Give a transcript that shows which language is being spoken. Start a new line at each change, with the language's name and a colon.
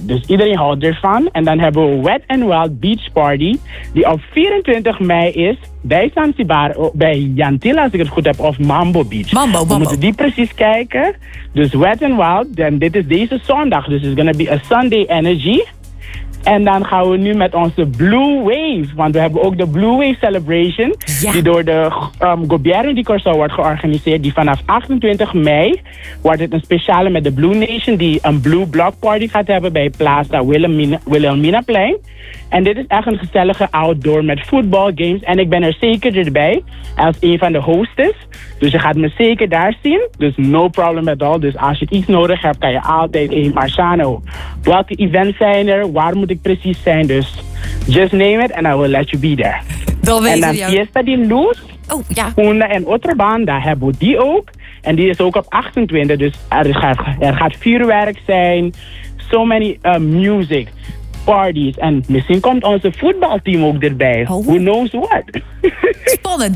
Dutch: Dus iedereen houdt ervan. En dan hebben we Wet and Wild Beach Party. Die op 24 mei is bij Zanzibar, bij Yantila als ik het goed heb. Of Mambo Beach. Mambo. We moeten die precies kijken. Dus Wet and Wild. En dit is deze zondag.
English: Dus it's gonna be a Sunday energy.
Dutch: En dan gaan we nu met onze Blue Wave. Want we hebben ook de Blue Wave Celebration. Ja. Die door de Gobierno di Curaçao wordt georganiseerd. Die vanaf 28 mei wordt het een speciale met de Blue Nation. Die een Blue Block Party gaat hebben bij Plaza Wilhelminaplein. En dit is echt een gezellige outdoor met voetbalgames. En ik ben er zeker erbij als een van de hostes. Dus je gaat me zeker daar zien. Dus
English: no problem at all.
Dutch: Dus als je iets nodig hebt, kan je altijd in Marciano. Welke events zijn er? Waar moet ik precies zijn?
English: Dus just name it and I will let you be there.
Dutch: Dan en dan Fiesta die Luz. Oh ja. Honda en Otrobanda hebben we die ook. En die is ook op 28. Dus er gaat vuurwerk zijn.
English: So many music.
Dutch: Parties. En misschien komt onze voetbalteam ook erbij. Oh.
English: Who knows what?
Dutch: Spannend.